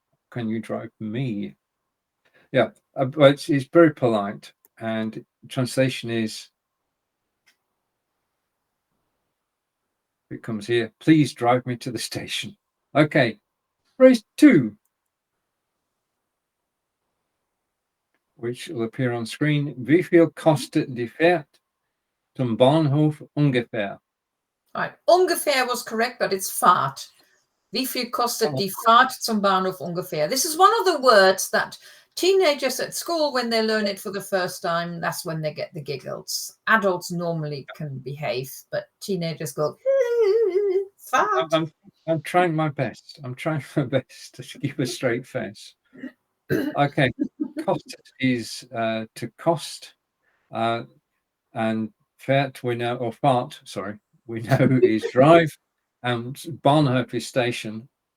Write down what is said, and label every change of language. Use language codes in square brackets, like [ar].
[en] Can you drive me? Yeah, but it's very polite, and translation is, it comes here, please drive me to the station. Okay, phrase 2, which will appear on screen. [de] Wie viel kostet die Fahrt zum Bahnhof ungefähr? [en] Right, ungefähr was correct, but it's Fahrt. [de] Wie viel kostet die Fahrt zum Bahnhof ungefähr? [en] This is one of the words that teenagers at school, when they learn it for the first time, that's when they get the giggles. Adults normally can behave, but teenagers go, Fahrt. I'm trying my best. I'm trying my best to keep a straight face. Okay, kostet is to cost, and fährt we know, or fahrt, sorry, we know is drive, and Bahnhof is station.